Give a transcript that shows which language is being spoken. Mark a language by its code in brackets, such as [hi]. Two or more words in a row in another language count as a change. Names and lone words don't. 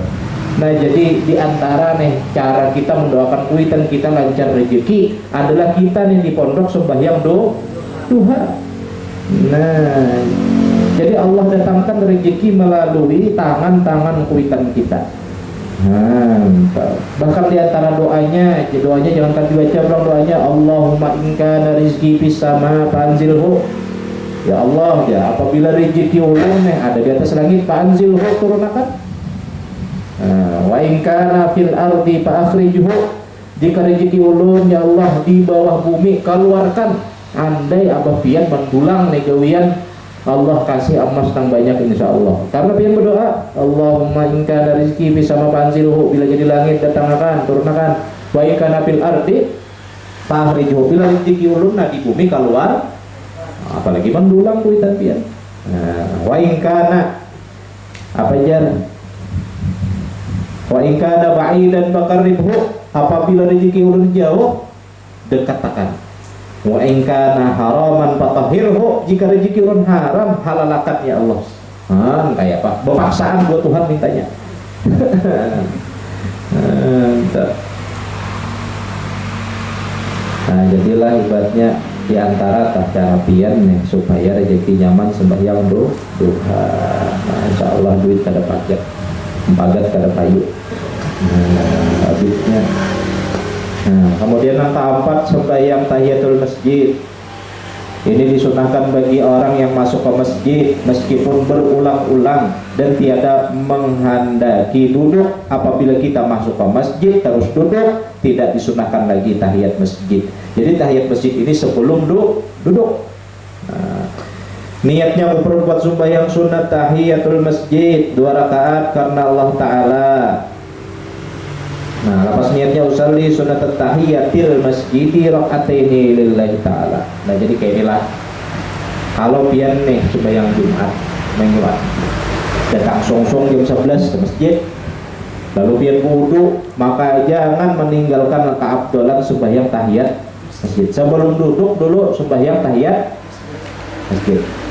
[bjn] Nah, jadi diantara nih cara kita mendoakan kuitan kita lancar rezeki adalah kita nih di pondok sembahyang duha. Nah, jadi Allah datangkan rezeki melalui tangan-tangan kuitan kita. [id] Bahkan diantara doanya jangan dibaca ulang doanya, [ar] اللهم إن كان رزقي في السماء فأنزله. [bjn] Ya Allah, ya apabila rezeki ulun ada di atas langit, fanzilhu, turunkan. [ar] وإن كان في الأرض فأخرجه, [bjn] jika rezeki ulun ya Allah di bawah bumi keluarkan. Andai abah pian mendulang negawian Allah kasih emas yang banyak insyaallah. Karena pian berdoa, [ar] اللهم إن كان رزقي في السماء فأنزله, [bjn] bila jadi langit datangkan, turunkan. [ar] وإن كان في الأرض فأخرجه, [bjn] bila rezeki ulun di bumi keluar, apalagi mendulang kuitan pian. [ar] وإن كان [bjn] apa jar? [ar] وإن كان بعيدا فقربه, [bjn] apabila rezeki ulun jauh dekatkan. [ar] وإن كان حراما فطهره, [bjn] jika rezeki ulun haram halalakan ya Allah. Kayak apa? Berpaksaan buat Tuhan mintanya. Nah, jadilah ibaratnya di antara cara pian nih supaya rezeki nyaman sembahyang duha. Nah, insyaallah duit kada pajak, pagat kada payu. Habisnya. Kemudian yang keempat sembahyang tahiyatul masjid. [id] Ini disunahkan bagi orang yang masuk ke masjid meskipun berulang-ulang dan tiada menghendaki duduk. Apabila kita masuk ke masjid terus duduk, tidak disunahkan lagi tahiyat masjid. Jadi tahiyat masjid ini sebelum duduk. Niatnya memperbuat sembahyang sunat tahiyatul masjid 2 rakaat karena Allah Ta'ala. [bjn] Nah, lepas niatnya [ar] أصلي سنة تحية المسجد ركعتين لله تعالى. [bjn] Nah, jadi kayak inilah kalau pian nih sembahyang Jumat mingguan datang songsong jam 11 ke masjid, lalu pian wudu, maka jangan meninggalkan keabdalan sembahyang tahiyat masjid. [id] Sebelum duduk dulu sembahyang tahiyat masjid.